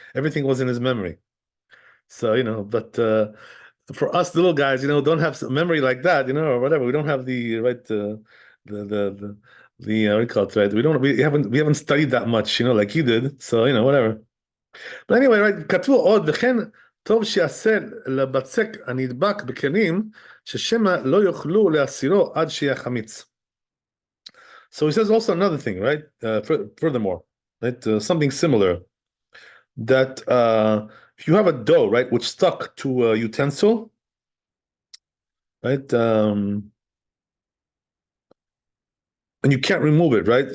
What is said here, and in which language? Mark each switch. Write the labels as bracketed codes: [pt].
[en] Everything was in his memory. So but for us little guys, don't have some memory like that, or whatever. We don't have the right what do you call it, right? We haven't studied that much, like you did. So whatever. But anyway, right? [he] Katu od v'chen טוב שיעשה לבצק הנדבק בכלים, ששמא לא יוכלו להסירו עד שיהיה חמיץ. [en] So he says also another thing, right? Furthermore, right? Something similar, that if you have a dough, right, which stuck to a utensil, right, and you can't remove it, right?